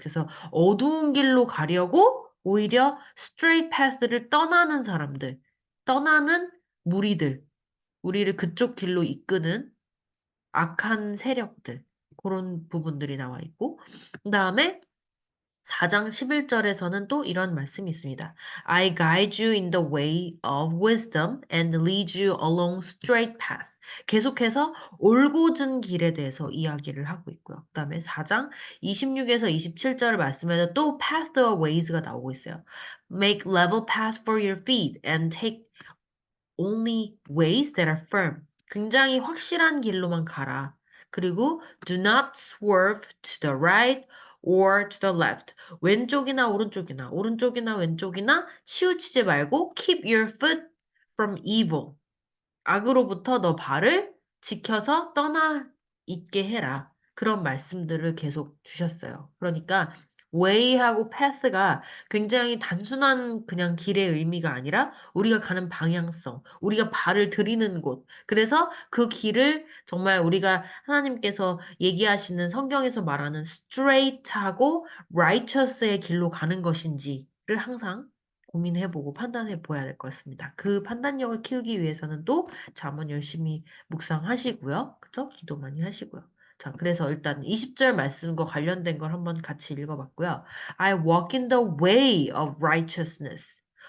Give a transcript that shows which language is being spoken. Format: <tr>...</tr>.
<ko>그래서 어두운 길로 가려고 오히려 straight path를 떠나는 사람들. 떠나는 무리들, 우리를 그쪽 길로 이끄는 악한 세력들, 그런 부분들이 나와 있고, 그 다음에 4장 11절에서는 또 이런 말씀이 있습니다.</ko> <en>I guide you in the way of wisdom and lead you along straight path.</en> <ko>계속해서 올곧은 길에 대해서 이야기를 하고 있고요. 그 다음에 4장 26에서 27절 말씀에도 또 path or ways가 나오고 있어요.</ko> <en>Make level path for your feet and take only ways that are firm.</en> <ko>굉장히 확실한 길로만 가라.</ko> <en>그리고 do not swerve to the right or to the left.</en> <ko>왼쪽이나 오른쪽이나 오른쪽이나 왼쪽이나 치우치지 말고</ko> <en>keep your foot from evil.</en> <ko>악으로부터 너 발을 지켜서 떠나 있게 해라. 그런 말씀들을 계속 주셨어요. 그러니까 way하고 path가 굉장히 단순한 그냥 길의 의미가 아니라 우리가 가는 방향성, 우리가 발을 들이는 곳. 그래서 그 길을 정말 우리가 하나님께서 얘기하시는 성경에서 말하는 straight하고 righteous의 길로 가는 것인지를 항상 고민해보고 판단해 보아야 될 것 같습니다. 그 판단력을 키우기 위해서는 또 잠언 열심히 묵상하시고요. 그쵸? 기도 많이 하시고요. 자, 그래서 일단 20절 말씀과 관련된 걸 한번 같이 읽어봤고요.</ko> <en>I walk in the way of righteousness.</en>